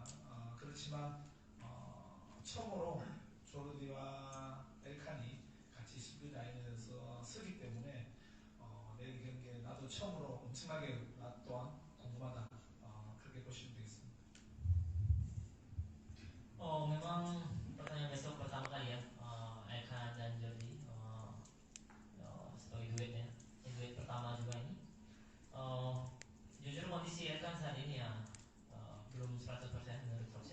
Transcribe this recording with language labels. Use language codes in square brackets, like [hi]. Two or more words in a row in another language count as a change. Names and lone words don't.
[ko] 그렇지만 처음으로 조르디와 엘칸이 같이 수비 라인에서 쓰기 때문에 내일 경기에 나도 처음으로 엄청나게 나 또한 궁금하다. 그렇게 보시면 되겠습니다. [id] Memang pertandingan besok pertama kali ya, Elkan dan Jordi sebagai duet ya, duet pertama juga ini. Jujur kondisi Elkan saat ini ya belum 100% menurut Coach.